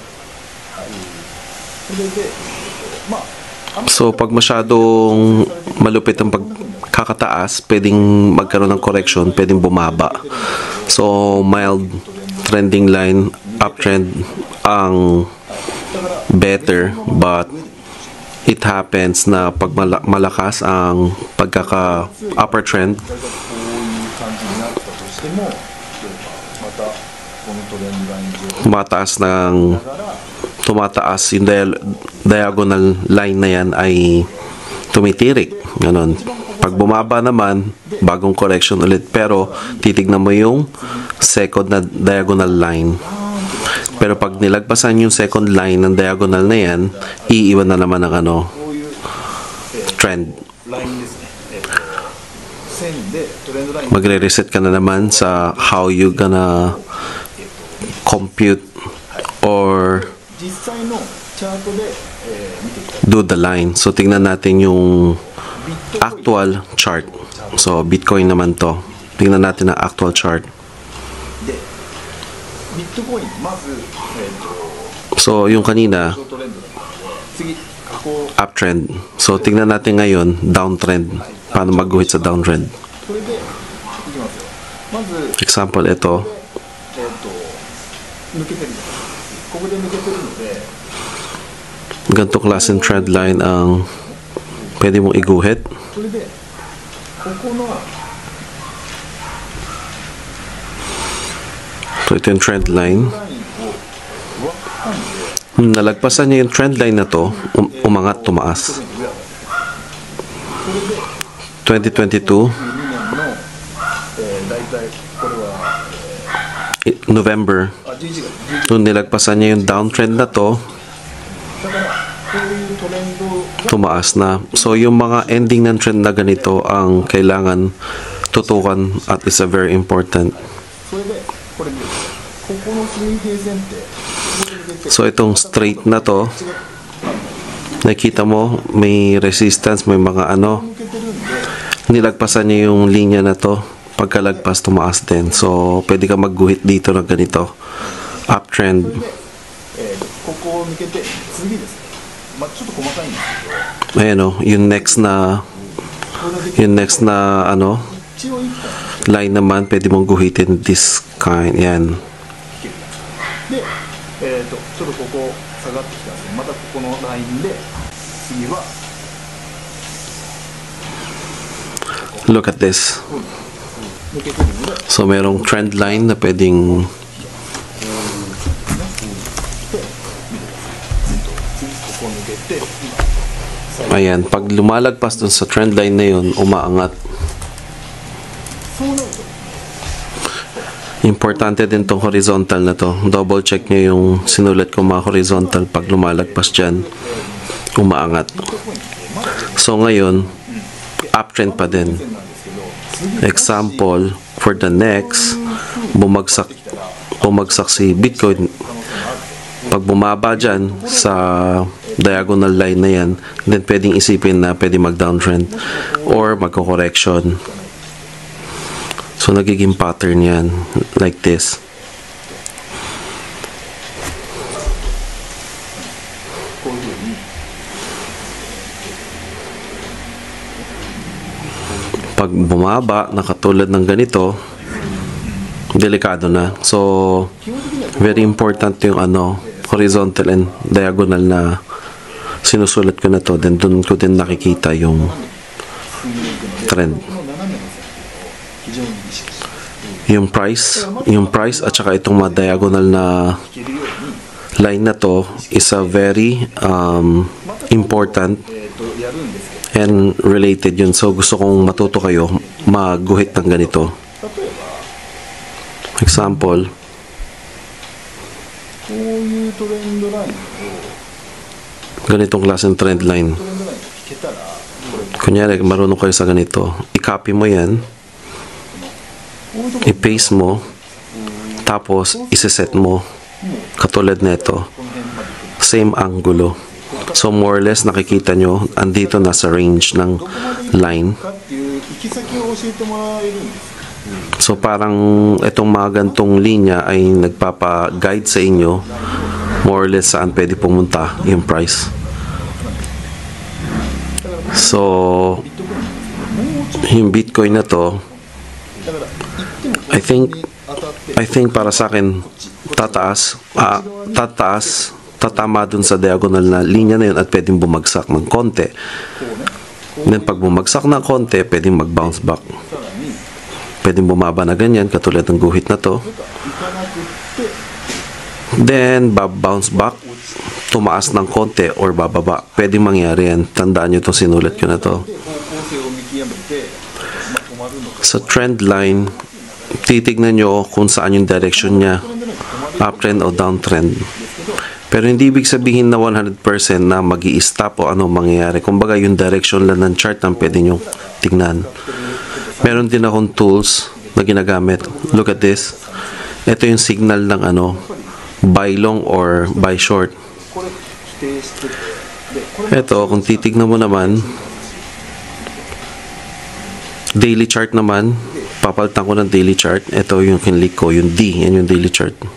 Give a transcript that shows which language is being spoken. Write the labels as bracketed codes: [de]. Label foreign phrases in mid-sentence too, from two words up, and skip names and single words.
[tl] So, pag masyadong malupit ang pagkakataas, pwedeng magkaroon ng correction, pwedeng bumaba. So, [en] mild trending line, [tl] uptrend ang better, [en] but it happens [tl] na pag malakas ang pagkaka- [en] upper trend, [tl] tumataas yung [en] diagonal line [tl] na yan ay tumitirik. Ganon. Pag bumaba naman, bagong correction ulit. Pero titignan mo yung second na [en] diagonal line. [tl] Pero pag nilagpasan yung [en] second line [tl] ng diagonal na yan, iiwan na naman ng ano, [ja] こういう、 trend. ラインですね。線でトレンドライン [tl] Magre-reset ka na naman sa [en] how you gonna compute or [ja] 実際のチャートで、見ていきたい。 [en] do the line. So, [tl] tingnan natin yung ビットコイン [en] actual chart. [tl] So, Bitcoin naman to. Tingnan natin ang [en] actual chart. [ja] で、ビットコインまず、 [tl] So, yung kanina, [ja] トレンドだったので、次下降 [tl] uptrend. So, tingnan natin ngayon, downtrend. Paano mag-guhit sa downtrend? [ja] これでいきますよ。まず [tl] Example, ito. [ja] 抜けてる。ここで抜けてるので、 [tl] Ganito klaseng [en] trend line [tl] ang pwede mong iguhit. [ja] それでここの [tl] So, ito yung [en] trend line. [ja] ラインを割ったんで、 [tl] Nalagpasan niya yung [en] trend line [tl] na to, umangat, tumaas. [ja] それで 2022, 2年の、大体これは November, 11月 [tl] nung nilagpasan niya yung downtrend na to, [ja] だからこういうトレンドが [tl] tumaas na. So, yung mga ending ng trend na ganito ang kailangan tutukan at [en] is a very important. [ja] それでこれでここの水平線ってここで抜けて [tl] So, itong straight na to, [ja] 違う [tl] nakita mo, may resistance, may mga ano, [ja] 抜けてるんで [tl] nilagpasan niya yung linya na to. Pagkalagpas, tumaas din. So, pwede ka magguhit dito ng ganito. Uptrend. [ja] ここを抜けて次ですね。まあちょっと細かいんですけど、 [tl] Ayan o, yung next na, [ja] これだけ [tl] yung next na, ano, [ja] 一応一本 [tl] line naman, pwede mong guhitin [en] this kind. [tl] Yan. [ja] で、ちょっとここ下がってきたんですけど、またここのラインで次は [en] Look at this. [ja] 抜けてるので、 [tl] So, merong [en] trend line [tl] na pwedeng, [ja] 次ここ抜けて、 [tl] ayan, pag lumalagpas dun sa [en] trend line [tl] na yun, umaangat. [ja] そうなると [tl] Importante din tong horizontal na to. [en] Double check [tl] nyo yung sinulat ko mga horizontal. Pag lumalagpas dyan, umaangat. So, ngayon, uptrend pa din. [ja] 線なんですけど、次 [en] Example, for the next, [tl] bumagsak si Bitcoin. Pag bumaba dyan sa [en] diagonal line [tl] na yan, then pwedeng isipin na pwede mag-downtrend or magko-correction. So, nagiging pattern yan, [en] like this. [ja] こういうふうに [tl] Pag bumaba, nakatulad ng ganito, delikado na. So, [en] very important [tl] yung ano, [en] horizontal and diagonal [tl] na sinusulat ko na to. Then, dun ko din nakikita yung trend. [ja] この斜めの線を非常に意識して [tl] Yung price at saka itong mga diagonal na [ja] いけるように、 [en] line [tl] na to [en] is a very important [ja] やるんですけど、 [en] and related yun. [tl] So, gusto kong matuto kayo magguhit ng ganito. [ja] 例えば Example, こういうトレンドラインを [tl] ganitong klaseng [en] trend line. [ja] トレンドラインを引けたら、これ [tl] Kunyari, marunong kayo sa ganito. I-copy mo yan, [ja] こういうところ [tl] i-paste mo, tapos isa-set mo. Katulad nito, [ja] この辺まで [tl] same angulo. So, [en] more or less, [tl] nakikita nyo, andito nasa range ng [ja] どこまで行 line. くかっていう行き先を教えてもらえるんですよ。 [tl] So, parang itong mga gantong linya ay nagpapa-guide sa inyo [en] more or less [tl] saan pwede pumunta yung price. So, yung Bitcoin na to, [ja] だから行っても [en] I think [ja] 当たって [en] I think [tl] para sa akin tataas tatama dun sa diagonal na linya na yun at pwedeng bumagsak ng konti. [ja] こうね、 [tl] Then pag bumagsak ng konti, pwedeng mag-bounce back. [ja] さらに [tl] Pwedeng bumaba na ganyan katulad ng guhit na to. [ja] 行かなくって [en] Then bounce back, [tl] tumaas ng konti or bababa. Pwedeng mangyari yan. Tandaan nyo itong sinulat ko na to. [ja] で方向性を見極めて、まあ、止まるのか [tl] Sa [en] trend line, [tl] titignan nyo kung saan yung direction niya. [ja] トレンドライン [tl] uptrend o downtrend. Pero hindi ibig sabihin na 100% na mag-i-stop o ano mangyayari. Kumbaga yung direction lang ng chart ang pwede nyo tignan. Meron din akong tools na ginagamit. [en] Look at this. [tl] Ito yung signal ng ano, [en] buy long or buy short. [tl] Ito, kung titignan mo naman, [en] daily chart [tl] naman, papalitan ko ng [en] daily chart. [tl] Ito yung kinlik ko, yung D, yan yung [en] daily chart.